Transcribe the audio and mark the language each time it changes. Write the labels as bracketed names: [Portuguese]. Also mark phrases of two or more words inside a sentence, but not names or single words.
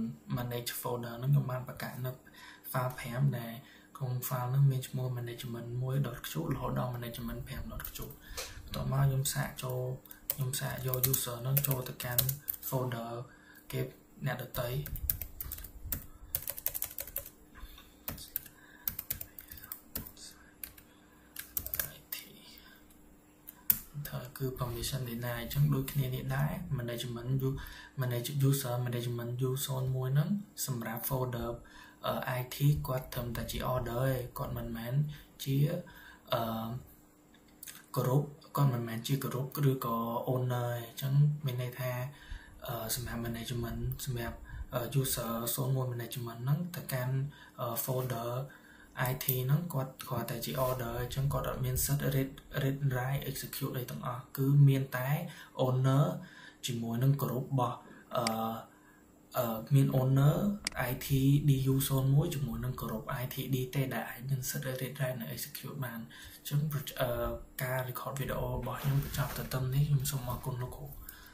[English] manage folder [Khmer] ហ្នឹងខ្ញុំបានបង្កើតនៅ file 5ដែលក្នុង file ហ្នឹងមានឈ្មោះ management 1.qt រហូតដល់ management 5.qt បន្តមកខ្ញុំសាកយក user ហ្នឹងចូលទៅកាន់ folder គេអ្នកដទៃ គឺ [English] permission denied [Khmer] អញ្ចឹងដូចគ្នានេះដែរ [English] management user management user [Khmer] មួយហ្នឹងសម្រាប់ folder IT គាត់ត្រឹមតែជា order ឯងគាត់មិនមែនជា group គាត់មិនមែនជា group ឬក៏ owner ឯងអញ្ចឹងមានន័យថាសម្រាប់ management សម្រាប់ user 01 management ហ្នឹងទៅកាន់ folder IT ហ្នឹងគាត់តែជា order អញ្ចឹងគាត់អត់មានសិទ្ធិ [English] read write execute [Khmer] អីទាំងអស់គឺមានតែ owner ជាមួយនឹង group របស់ មាន owner ITD U01 ជាមួយនឹង group ITD ទេដែលអាចនឹងសិទ្ធិ [English] read write [Khmer] និង execute បានអញ្ចឹងការ [English] record video [Khmer] របស់ខ្ញុំបញ្ចប់ទៅត្រឹមនេះខ្ញុំសូមអរគុណលោកគ្រូ